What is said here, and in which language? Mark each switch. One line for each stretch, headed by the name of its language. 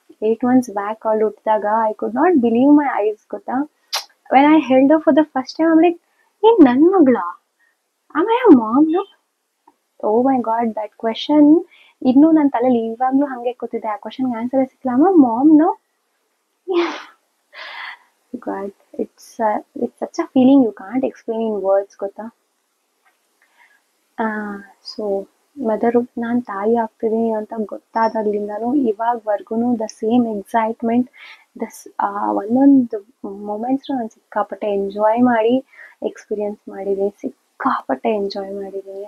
English: 8 months back
Kannada: ಅವಳು ಹುಟ್ಟಿದಾಗ
English: I could not believe my eyes, ಗೊತ್ತಾ. When I held for the first time I'm like,
Kannada: ಏನ್ ನನ್ನ ಮಗಳ,
English: Am I a mom no? Oh my God, that question
Kannada: ಇನ್ನೂ ನನ್ನ ತಲೆಯಲ್ಲಿ ಇವಾಗಲೂ ಹಾಗೆ ಕೂತಿದೆ. ಆ ಕ್ವೆಶನ್ಗೆ ಆನ್ಸರ್ ಸಿಕ್ಕಿಲ್ಲ.
English: Am a mom no? God, it's such a feeling you can't explain in words, ಗೊತ್ತಾ.
Kannada: ಸೊ ಮದರ್ಹುಡ್, ನಾನು ತಾಯಿ ಆಗ್ತಿದ್ದೀನಿ ಅಂತ ಗೊತ್ತಾದಾಗ್ಲಿಂದನೂ ಇವಾಗವರೆಗೂ
English: the same excitement,
Kannada: ಒಂದೊಂದು ಮೂಮೆಂಟ್ಸ್ನು ನಾನು ಸಿಕ್ಕಾಪಟ್ಟೆ ಎಂಜಾಯ್ ಮಾಡಿ ಎಕ್ಸ್ಪೀರಿಯನ್ಸ್ ಮಾಡಿದ್ದೀನಿ, ಸಿಕ್ಕಾಪಟ್ಟೆ ಎಂಜಾಯ್ ಮಾಡಿದ್ದೀನಿ.